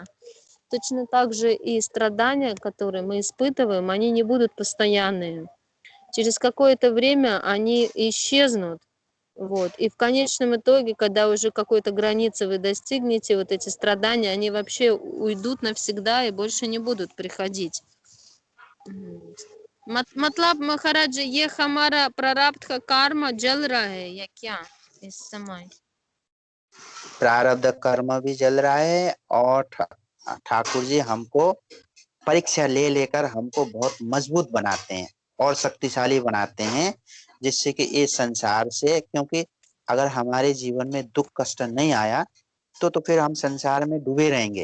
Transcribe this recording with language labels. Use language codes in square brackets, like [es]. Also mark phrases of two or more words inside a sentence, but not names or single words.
[ru] Точно так же и страдания, которые мы испытываем, они не будут постоянные. Через какое-то время они исчезнут. Вот. И в конечном итоге, когда уже какой-то границы вы достигнете, вот эти страдания, они вообще уйдут навсегда и больше не будут приходить. [hi] मतलब महाराज ये हमारा प्रारब्ध का कर्म जल रहा है या क्या इस समय? प्रारब्ध कर्म भी जल रहा है और ठाकुर जी हमको परीक्षा ले लेकर हमको बहुत मजबूत बनाते हैं और शक्तिशाली बनाते हैं, जिससे कि इस संसार से, क्योंकि अगर हमारे जीवन में दुख कष्ट नहीं आया तो फिर हम संसार में डूबे रहेंगे।